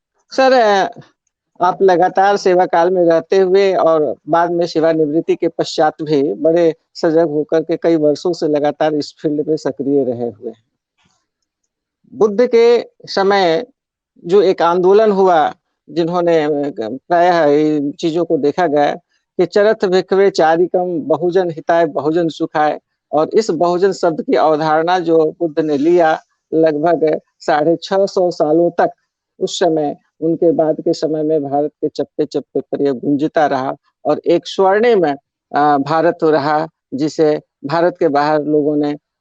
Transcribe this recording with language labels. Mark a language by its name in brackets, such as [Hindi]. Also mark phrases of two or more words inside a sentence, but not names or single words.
[Hindi] सर आप लगातार सेवा काल में रहते हुए और बाद में सेवानिवृत्ति के पश्चात भी बड़े सजग होकर के कई वर्षों से लगातार इस फील्ड में सक्रिय रहे हुए हैं। बुद्ध के समय जो एक आंदोलन हुआ, जिन्होंने प्रायः इन चीज़ों को देखा गया कि [Pali] चरथ भिक्खवे चारिकम बहुजन हिताय बहुजन सुखाय, [Hindi] और इस बहुजन शब्द की अवधारणा जो बुद्ध ने लिया, लगभग 650 सालों तक उस समय, उनके बाद के समय में भारत के चप्पे-चप्पे पर ये गूंजता रहा और एक स्वर्णिम भारत रहा, जिसे भारत के बाहर लोगों ने